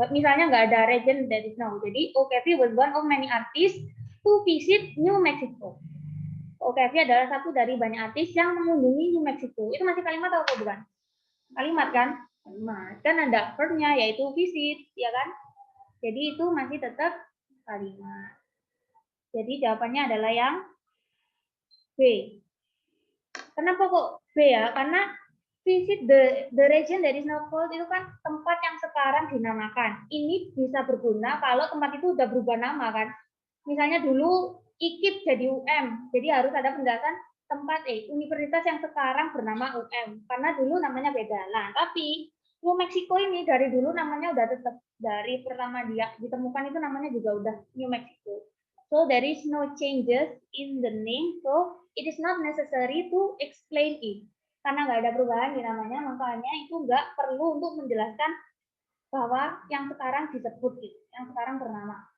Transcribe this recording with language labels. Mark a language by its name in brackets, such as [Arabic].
[Indonesian] Misalnya nggak ada [English] region that is now. Jadi, Kathy was one of many artists to visit New Mexico. [Indonesian] Kathy adalah satu dari banyak artis yang mengunjungi New Mexico. Itu masih kalimat atau bukan? Kalimat kan? Kalimat. Kan ada verbnya yaitu visit, ya kan? Jadi itu masih tetap kalimat. Jadi jawabannya adalah yang B. Kenapa kok B ya? Karena [English] visit the region that is now called [Indonesian] itu kan tempat yang sekarang dinamakan. Ini bisa berguna kalau tempat itu udah berubah nama kan. Misalnya dulu IKIP jadi UM, jadi harus ada penjelasan tempat universitas yang sekarang bernama UM karena dulu namanya beda. Nah, tapi New Mexico ini dari dulu namanya udah tetap, dari pertama dia ditemukan itu namanya juga udah New Mexico. [English] So there is no changes in the name, so it is not necessary to explain it. [Indonesian] Karena nggak ada perubahan di namanya, makanya itu nggak perlu untuk menjelaskan bahwa yang sekarang disebut itu, yang sekarang bernama.